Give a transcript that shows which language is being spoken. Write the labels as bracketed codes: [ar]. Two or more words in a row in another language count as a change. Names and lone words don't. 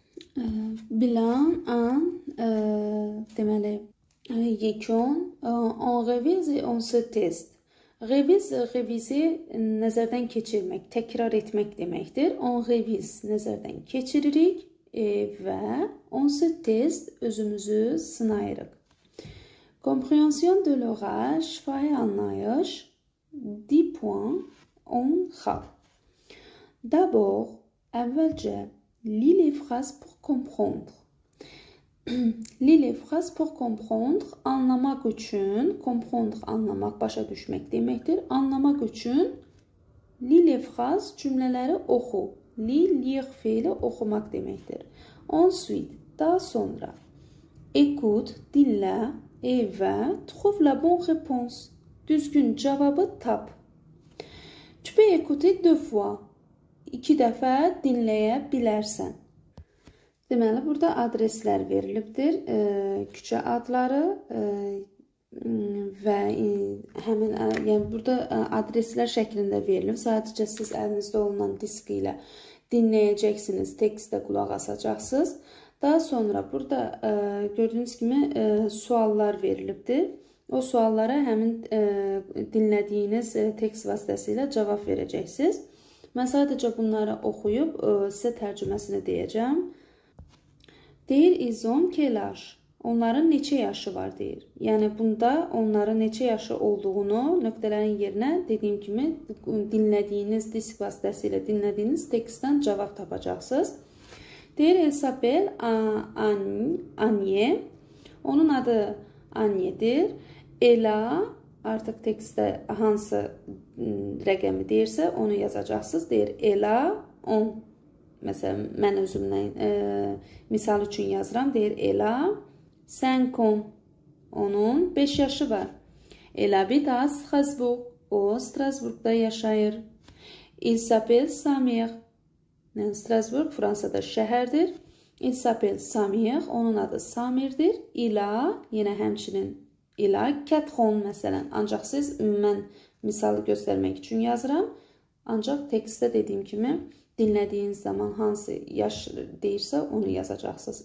[az] Bilan, an, deməli, yekun, [fr] on revise, on se test. [az] Revize nəzərdən keçirmək, təkrar etmək deməkdir. [fr] On revize [az] nəzərdən keçiririk və [fr] on se test [az] özümüzü sınayırıq. [fr] Compréhension de l'orage, [az] şifahi anlayış, 10 puan, 10 xal. [fr] D'abord, əvvəlcə, lis les phrases pour comprendre. Lis les phrases pour comprendre, [az] anlamaq üçün, comprendre, anlamaq, başa düşmək deməkdir. Anlamaq üçün, [fr] lis les phrases, [az] cümlələri oxu. Lis, lire feili oxumaq deməkdir. [fr] Ensuite, [az] daha sonra, [fr] écoute, [az] dinlə və [fr] trouve la bonne réponse. [az] Düzgün cavabı tap. [fr] Tu peux écouter 2 fois. [az] 2 dəfə dinləyə bilərsən. Deməli, burada adreslər verilibdir. Küçə adları və həmin, yəni burada adreslər şəklində verilib. Sadəcə siz əlinizdə olunan disk ilə dinləyəcəksiniz, tekstdə qulaq asacaqsınız. Daha sonra burada gördüyünüz kimi suallar verilibdir. O suallara həmin dinlədiyiniz tekst vasitəsilə cavab verəcəksiniz. Mən sadəcə bunları oxuyub sizə tərcüməsini deyəcəm. Deyir, [fr] ils ont quel âge? [az] Onların neçə yaşı var deyir. Yəni, bunda onların neçə yaşı olduğunu nöqtələrin yerinə dediyim kimi dinlədiyiniz disk vasitəsilə dinlədiyiniz tekstdən cavab tapacaqsınız. Deyir, [fr] elle s'appelle Anye. [az] Onun adı Anye'dir. Ela, artıq tekstdə hansı rəqəmi deyirsə, onu yazacaqsınız. Deyir, Ela 10. Məsələn, mən özümdən misal üçün yazıram. Deyir, Ela 50. Onun 5 yaşı var. [fr] Elle habite à Strasbourg. [az] O, Strasbourg'da yaşayır. [fr] Il s'appelle Samir. [az] Yəni, Strasbourg Fransada şəhərdir. [fr] Il s'appelle [az] Samir. Onun adı Samirdir. İla, yenə həmçinin İla 4 məsələn. Ancaq siz, mən misalı göstərmək üçün yazıram. Ancaq tekstdə dediyim kimi dinlədiyiniz zaman hansı yaş deyirsə onu yazacaqsınız.